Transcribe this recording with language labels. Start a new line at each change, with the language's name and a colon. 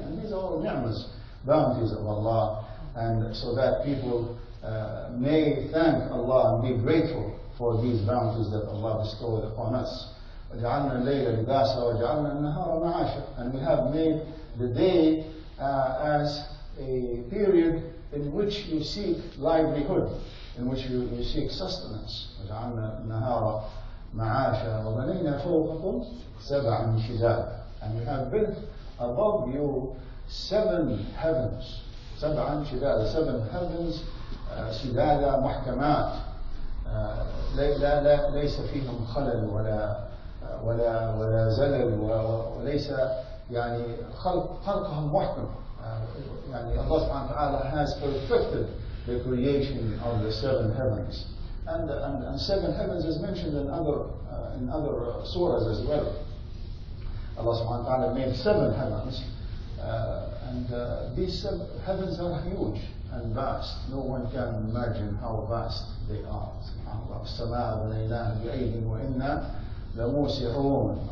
English: And these are all ni'mas, bounties of Allah, and so that people may thank Allah and be grateful for these bounties that Allah bestowed upon us.
Arabic: وَجَعَلْنَا اللَّيْلَ لِبَاسًا وَجَعَلْنَا النَّهَارَ مَعَاشًا.
English: And we have made the day as a period in which you seek livelihood, in which you seek sustenance.
Arabic: وجعلنا النهار معاشا وبنينا فوقكم سبعا شدادا.
English: And we have built above you 7 heavens.
Arabic: سبعا شدادا,
English: 7 heavens
Arabic: شدادا محكمات. لا ليس فيهم خلل ولا زلل وليس يعني خلقهم محكم.
English: يعني Allah subhanahu wa ta'ala has perfected the creation of the 7 heavens. And 7 heavens is mentioned in other surahs as well. Allah subhanahu wa ta'ala made 7 heavens, and these 7 heavens are huge and vast. No one can imagine how vast they are. SubhanAllah.
Arabic: السماء بنيناها بأيد وإنا لموسعون.